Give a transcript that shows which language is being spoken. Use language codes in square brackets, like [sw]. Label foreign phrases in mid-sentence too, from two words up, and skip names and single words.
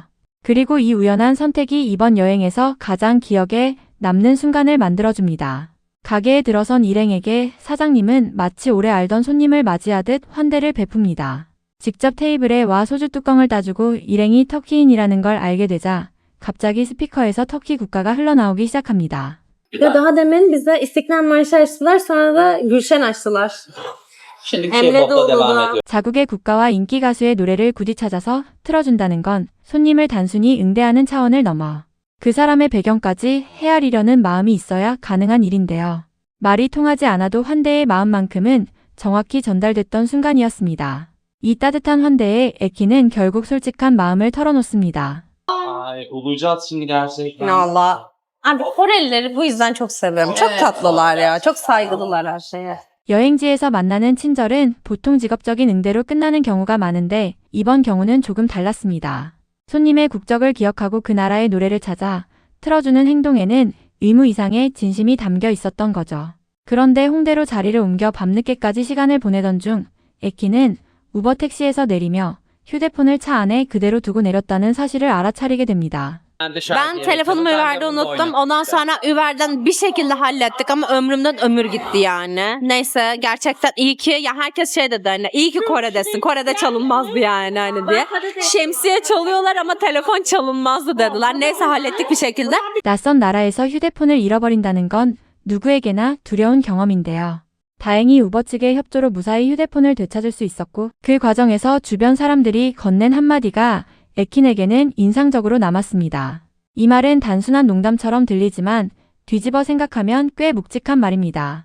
[ko] 그리고 이 우연한 선택이 이번 여행에서 가장 기억에 남는 순간을 만들어줍니다. 가게에 들어선 일행에게 사장님은 마치 오래 알던 손님을 맞이하듯 환대를 베풉니다. 직접 테이블에 와 소주 뚜껑을 따주고 일행이 터키인이라는 걸 알게 되자 갑자기 스피커에서 터키 국가가 흘러나오기 시작합니다. [tr] Daha demin bize İstiklal Marşı açtılar, sonra da Gülşen açtılar. Şimdi Emre K-pop'la devam Doğulu'da. ediyor. [ko] 자국의 국가와 인기 가수의 노래를 굳이 찾아서 틀어준다는 건 손님을 단순히 응대하는 차원을 넘어 그 사람의 배경까지 헤아리려는 마음이 있어야 가능한 일인데요. 말이 통하지 않아도 환대의 마음만큼은 정확히 전달됐던 순간이었습니다. 이 따뜻한 환대에 에키는 결국 솔직한 마음을 털어놓습니다. [tr] Ay, bulacağız şimdi gerçekten. Allah. Abi Korelileri bu yüzden çok seviyorum. Çok tatlılar ya. Çok saygılılar her şeye. [ko] 여행지에서 만나는 친절은 보통 직업적인 응대로 끝나는 경우가 많은데 이번 경우는 조금 달랐습니다. 손님의 국적을 기억하고 그 나라의 노래를 찾아 틀어주는 행동에는 의무 이상의 진심이 담겨 있었던 거죠. 그런데 홍대로 자리를 옮겨 밤늦게까지 시간을 보내던 중 에키는 우버 택시에서 내리며 휴대폰을 차 안에 그대로 두고 내렸다는 사실을 알아차리게 됩니다. [tr] Ben telefonumu Uber'de unuttum. Ondan sonra Uber'den bir şekilde hallettik ama ömrümden ömür gitti yani. Neyse gerçekten iyi ki ya herkes şey dedi hani iyi ki Kore'desin. Kore'de çalınmazdı yani hani diye. Şemsiye çalıyorlar ama telefon çalınmazdı dediler. Neyse hallettik bir şekilde. [ko] 낯선 나라에서 휴대폰을 잃어버린다는 건 누구에게나 두려운 경험인데요. 다행히 우버 측의 협조로 무사히 휴대폰을 되찾을 수 있었고 그 과정에서 주변 사람들이 건넨 한마디가 에킨에게는 인상적으로 남았습니다. 이 말은 단순한 농담처럼 들리지만 뒤집어 생각하면 꽤 묵직한 말입니다.